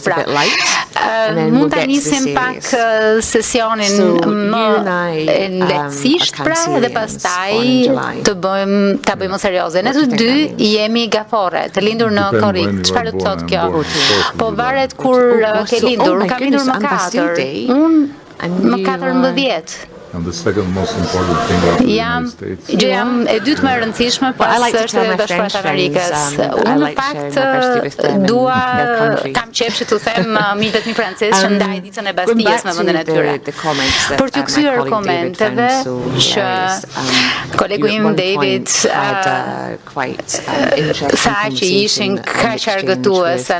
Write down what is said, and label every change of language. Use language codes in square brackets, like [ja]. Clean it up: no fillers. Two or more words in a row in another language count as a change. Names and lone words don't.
[sq] Pra, mund ta nisim pak sesionin më lehtësisht pra dhe pastaj ta bëjmë serioze. Ne të dy jemi gafore, të lindur në korrik. Çfarë do të thotë kjo? Po varet kur ke lindur. Kam lindur më 4. Unë më 14. [en] And the second most important thing about the United States. [sq] Jam e dytë më e rëndësishme pas së Bashkuara të Amerikës. Unë në fakt kam qejf që t'u them miqvet mi francez që ndaj ditën e Bastijës në vendin e tyre. Për t'ju kthyer komenteve që kolegu im David tha që ishin kaq argëtuese.